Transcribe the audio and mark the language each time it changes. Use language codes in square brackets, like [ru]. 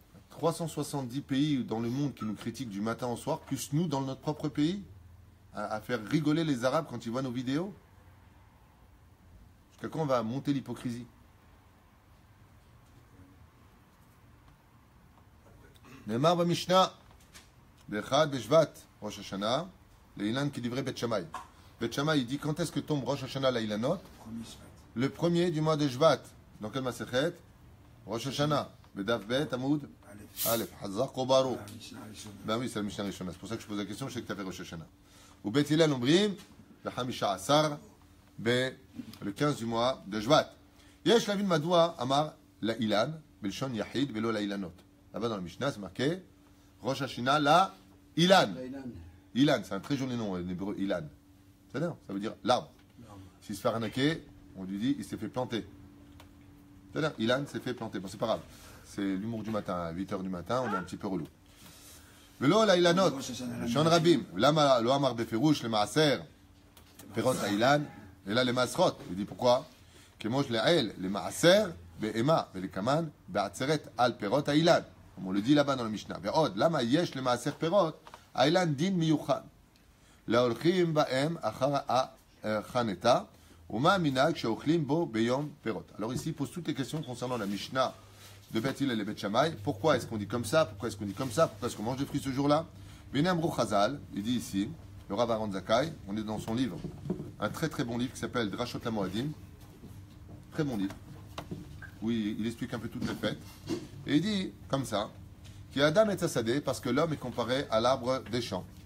[fr] 370 pays dans le monde qui nous critiquent du matin au soir, plus nous dans notre propre pays, à faire rigoler les Arabes quand ils voient nos vidéos. Jusqu'à quand on va monter l'hypocrisie? [he] נאמר במשנה, באחד בשבט ראש השנה, לאילן כדברי בית שמאי. [fr] בית שמאי dit quand est-ce que tombe Rosh Hashanah לאילנות? Le premier du mois de Shvat. Dans quel masechet? Rosh Hashanah. [he] בדף ב' עמוד א', חזק וברוך. [fr] Ben oui, c'est le Mishnah Rishona. C'est pour ça que je pose la question, je sais que tu as fait Rosh Hashanah. [he] ובית הלל אומרים, בחמישה עשר, [fr] le 15 du mois de Shvat. [he] יש להבין מדוע אמר לאילן, בלשון יחיד ולא לאילנות. [fr] Là-bas dans le Mishnah, c'est marqué Rosh Hashanah la Ilan. Ilan, c'est un très joli nom en hébreu, Ilan. Ça veut dire l'arbre. S'il se fait arnaquer, on lui dit il s'est fait planter. Ilan s'est fait planter. Bon, c'est pas grave. C'est l'humour du matin, à 8h du matin, on est un petit peu relou. [he] ולא לאילנות, ראש השנה לשון רבים. למה לא אמר בפירוש למעשר פירות האילן, אלא למעשרות? [fr] il dit pourquoi? [he] כמו שלעיל למעשר בהמה ולקמן בעצרת על פירות האילן. [fr] comme on le dit là-bas dans le Mishnah. [he] ועוד, למה יש למעשר פירות האילן דין מיוחד? להולכים בהם אחר החנתה, ומה המנהג שאוכלים בו ביום פירות? [fr] Alors ici, il pose toutes les questions concernant la Mishnah de Beth Hillel et Beth Shammai. Pourquoi est-ce qu'on dit comme ça? Pourquoi est-ce qu'on dit comme ça? Pourquoi est-ce qu'on mange des fruits ce jour-là? Benamrou Chazal, il dit ici, le Rav Aaron Zakai, on est dans son livre, un très très bon livre qui s'appelle Drashot LaMoadim, très bon livre, où il explique un peu toutes les fêtes, et il dit comme ça, qu'il y a Adam et Tzassadeh, parce que l'homme est comparé à l'arbre des champs.